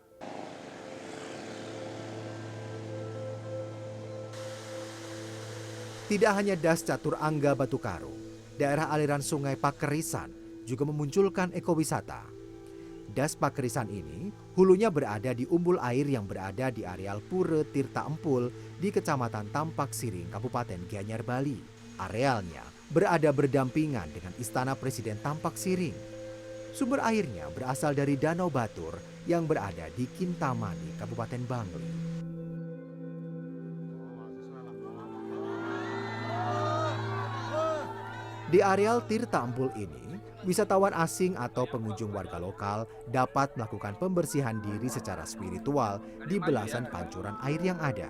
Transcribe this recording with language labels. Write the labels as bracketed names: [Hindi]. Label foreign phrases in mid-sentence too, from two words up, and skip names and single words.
[Indonesian] Tidak hanya Das Catur Angga Batu Karu, daerah aliran Sungai Pakerisan juga memunculkan ekowisata. Das Pakerisan ini hulunya berada di umbul air yang berada di areal Pura Tirta Empul di Kecamatan Tampak Siring, Kabupaten Gianyar, Bali. Arealnya berada berdampingan dengan Istana Presiden Tampak Siring. Sumber airnya berasal dari Danau Batur yang berada di Kintamani, Kabupaten Bangli. Di areal Tirta Empul ini, wisatawan asing atau pengunjung warga lokal dapat melakukan pembersihan diri secara spiritual di belasan pancuran air yang ada.